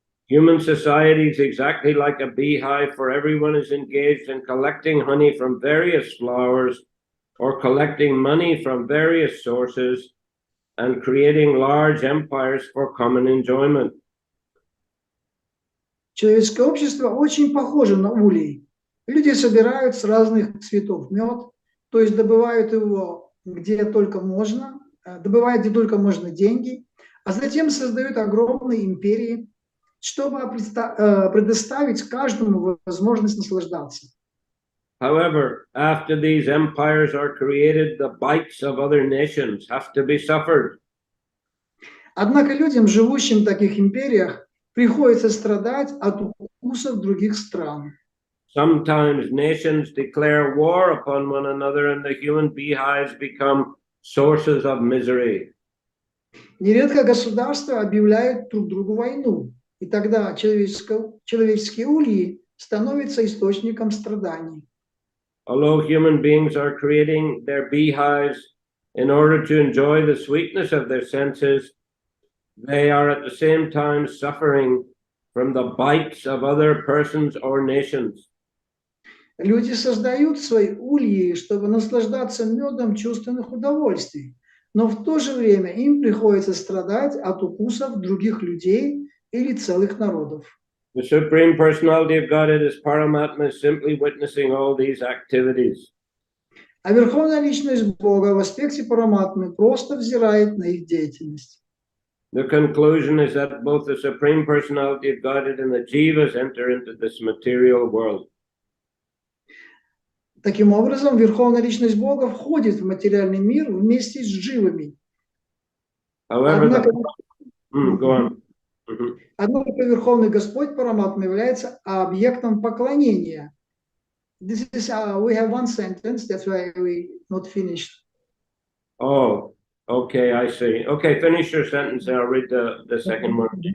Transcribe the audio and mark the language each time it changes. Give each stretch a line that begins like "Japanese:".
English: Human society is exactly like a beehive, for everyone is engaged in collecting honey from various flowers or collecting money from various sources and creating large empires for common enjoyment.
Russian: Человеческое общество очень похоже на улей. Люди собирают с разных цветов мед, то есть добывают его где только можно, добывают где только можно деньги, а затем создают огромные империи, чтобы предоставить каждому возможность наслаждаться.
English: However, after these empires are created, the bites of other nations have to be suffered.
Russian: Однако людям, живущим в таких империях, приходится страдать от укусов других стран.
English: Sometimes nations declare war upon one another and the human beehives become sources of misery.
Russian: Нередко государства объявляют друг другу войну, и тогда человеческие ульи становятся источником страданий.
English: Although human beings are creating their beehives in order to enjoy the sweetness of their senses, they are at the same time suffering from the bites of other persons or nations.
Russian: Люди создают свои ульи, чтобы наслаждаться медом чувственных удовольствий, но в то же время им приходится страдать от укусов других людей или целых народов.
English: The Supreme Personality of Godhead as Paramatma is simply witnessing all these activities.
Russian: А Верховная Личность Бога в аспекте Параматмы просто взирает на их деятельность.
English: The conclusion is that both the Supreme Personality of Godhead and the Jivas enter into this material world.
Russian: Таким образом, Верховная Личность Бога входит в материальный мир вместе с дживами.
English: However, go on.
Russian: Однако Верховный Господь Параматма является объектом поклонения.
English: This is, we have one sentence, that's why we not finished. Oh, okay, I see. Okay, finish your sentence and I'll read the second one.